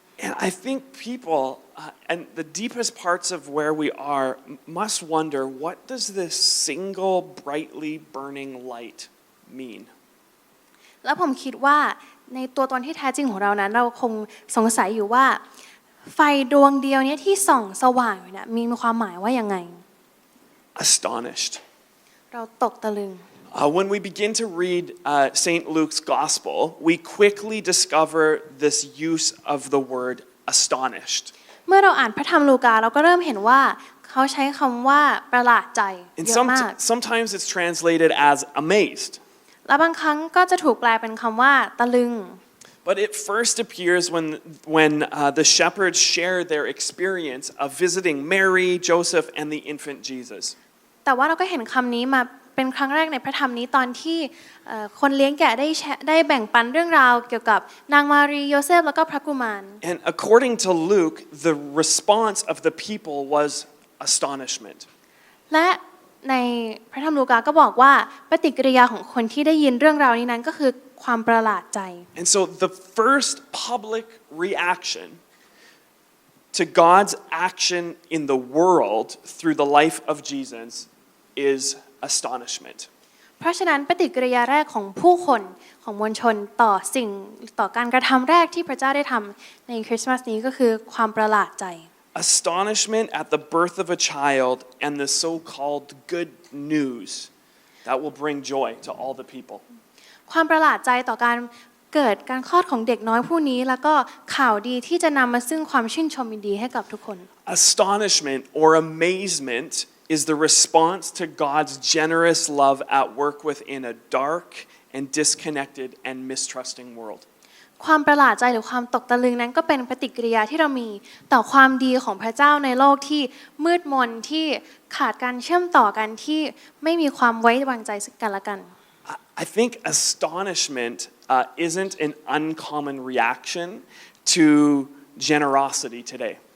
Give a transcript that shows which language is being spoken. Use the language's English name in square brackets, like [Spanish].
[English] And I think people, and the deepest parts of where we are, must wonder, what does this single brightly burning light mean? [Thai] แล้วผมคิดว่าในตัวตนที่แท้จริงของเรานั้นเราคงสงสัยอยู่ว่าไฟดวงเดียวนี้ที่ส่องสว่างอยู่เนี่ยมีความหมายว่ายังไง [English] Astonished. [Thai] เราตกตะลึง [English] When we begin to read St. Luke's Gospel, we quickly discover this use of the word astonished. [Thai] เมื่อเราอ่านพระธรรมลูกาเราก็เริ่มเห็นว่าเขาใช้คำว่าประหลาดใจ [English] And [Thai] เยอะมาก [English] sometimes it's translated as amazed. [Thai] และบางครั้งก็จะถูกแปลเป็นคำว่าตะลึง [English] But it first appears when the shepherds share their experience of visiting Mary, Joseph, and the infant Jesus. [Thai] แต่ว่าเราก็เห็นคำนี้มาเป็นครั้งแรกในพระธรรมนี้ตอนที่คนเลี้ยงแกะได้แบ่งปันเรื่องราวเกี่ยวกับนางมารีโยเซฟแล้วก็พระกุมาร [English] And according to Luke, the response of the people was astonishment. [Thai] และในพระธรรมลูกาก็บอกว่าปฏิกิริยาของคนที่ได้ยินเรื่องราวนี้นั้นก็คือความประหลาดใจ [English] And so the first public reaction to God's action in the world through the life of Jesus is astonishment. [Thai] เพราะฉะนั้นปฏิกิริยาแรกของผู้คนของมวลชนต่อการกระทำแรกที่พระเจ้าได้ทำในคริสต์มาสนี้ก็คือความประหลาดใจ [English] Astonishment at the birth of a child and the so-called good news that will bring joy to all the people. [Thai] ความประหลาดใจต่อการเกิดการคลอดของเด็กน้อยผู้นี้แล้วก็ข่าวดีที่จะนำมาซึ่งความชื่นชมยินดีให้กับทุกคน [English] Astonishment or amazement is the response to God's generous love at work within a dark and disconnected and mistrusting world. [Thai] ความประหลาดใจหรือความตกตะลึงนั้นก็เป็นปฏิกิริยาที่เรามีต่อความดีของพระเจ้าในโลกที่มืดมนที่ขาดการเชื่อมต่อกันที่ไม่มีความไว้วางใจซึ่งกันและกัน [English] I think astonishment isn't an uncommon reaction to generosity today.